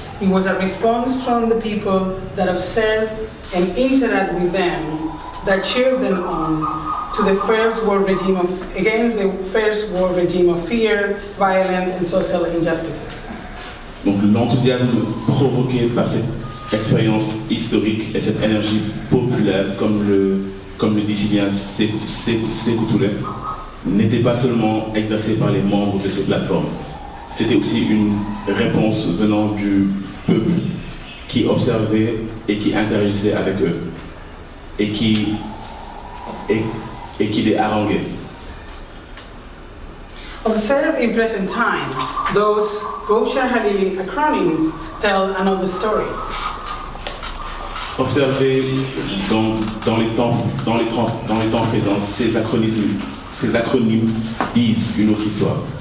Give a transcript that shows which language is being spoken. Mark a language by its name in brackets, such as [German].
[English] It was a response from the people that observed and interact with them, that cheered them on to the against the first world regime of fear, violence, and social injustices. [French] Donc l'enthousiasme provoqué par cette expérience historique et cette énergie populaire, comme le dit si bien Sékou Touré, n'était pas seulement exercé par les membres de ces plateformes. C'était aussi une réponse venant du peuple qui observait et qui interagissait avec eux et qui les haranguait. [English] Observed in present time, those Gosha Halili acronyms tell another story. [French] Observer dans les temps présents, ces acronymes disent une autre histoire.